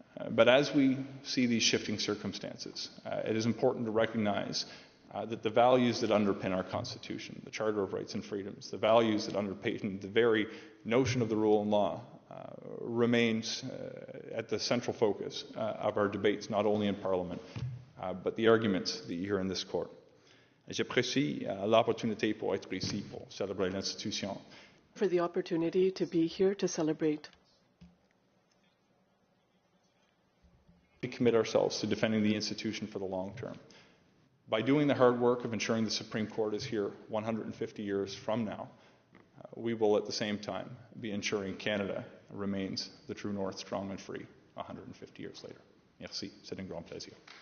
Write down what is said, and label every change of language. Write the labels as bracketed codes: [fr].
[en] But as we see these shifting circumstances, it is important to recognize that the values that underpin our Constitution, the Charter of Rights and Freedoms, the values that underpin the very notion of the rule of law, remains at the central focus of our debates, not only in Parliament, but the arguments that you hear in this court. [fr] J'apprécie l'opportunité pour être ici pour célébrer l'institution. [en] For the opportunity to be here to celebrate. We commit ourselves to defending the institution for the long term. By doing the hard work of ensuring the Supreme Court is here 150 years from now, we will at the same time be ensuring Canada remains the true north, strong and free 150 years later. [fr] Merci, c'est un grand plaisir.